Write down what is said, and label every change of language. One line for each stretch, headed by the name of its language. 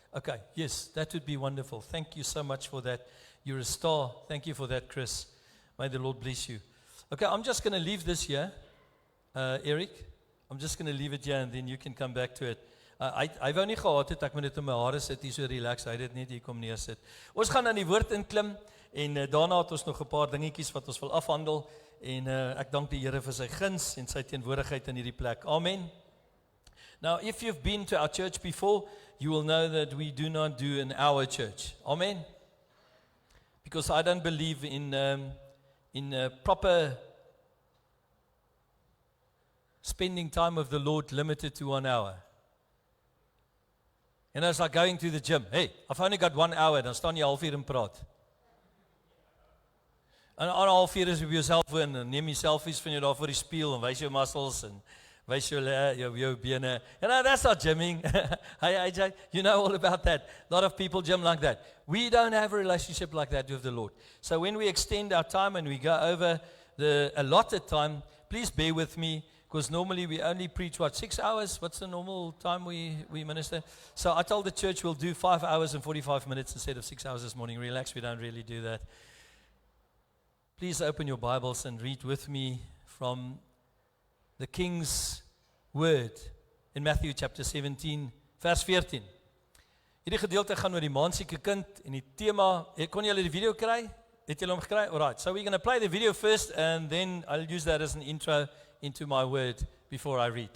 English: Okay, yes, that would be wonderful. Thank you so much for that. You're a star. Thank you for that, Chris. May the Lord bless you. Okay, I'm just going to leave this here, Eric. I'm just going to leave it here and then you can come back to it.
Afrikaans: Hy wou nie gehad het, ek moet dit in my hare sit, hier so relax, hy het dit net hier kom neersit. Ons gaan aan die woord inklim, en daarna het ons nog 'n paar dingetjies wat ons wil afhandel, en ek dank die Here vir sy guns en sy teenwoordigheid in hierdie plek. Amen.
English: Now, if you've been to our church before, you will know that we do not do an hour church. Amen? Because I don't believe in proper spending time with the Lord limited to 1 hour. And it's like going to the gym. Hey, I've only got 1 hour,
Afrikaans: dan staan jy halfuur en praat. En 'n halfuur is op jou selfoon en neem jy selfies van jou daar voor die spieël en wys jou muscles en wys jou bene.
English: You know, that's not gymming. Hey AJ, you know all about that. A lot of people gym like that. We don't have a relationship like that with the Lord. So when we extend our time and we go over the allotted time, please bear with me, because normally we only preach, 6 hours? What's the normal time we minister? So I told the church we'll do 5 hours and 45 minutes instead of 6 hours this morning. Relax, we don't really do that. Please open your Bibles and read with me from the King's Word in Matthew chapter 17, vers 14.
Afrikaans: Hierdie gedeelte gaan oor die maansieke kind en die tema, kon julle die video kry? Het julle hom gekry?
English: Alright, so we're going to play the video first and then I'll use that as an intro into my word before I read.